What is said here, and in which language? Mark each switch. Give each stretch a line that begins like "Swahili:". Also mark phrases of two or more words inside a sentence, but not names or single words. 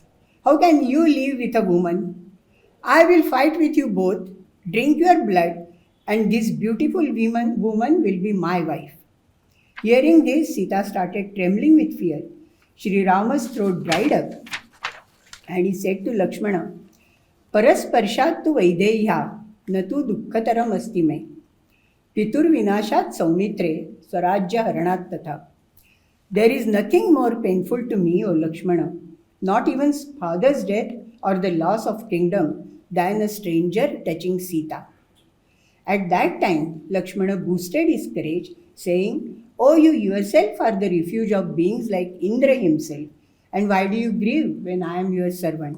English: How can you live with a woman? I will fight with you both, drink your blood, and this beautiful woman will be my wife. Hearing this, Sita started trembling with fear. Sri Rama's throat dried up, and he said to Lakshmana,
Sanskrit: Parasparshat tu Vaideya, natu dukkhataram asti me. Pitur vinashat saumitre, swarajya haranat tatha.
English: There is nothing more painful to me, O Lakshmana, not even father's death or the loss of kingdom, than a stranger touching Sita. At that time, Lakshmana boosted his courage, saying, Oh, you yourself are the refuge of beings like Indra himself, and why do you grieve when I am your servant?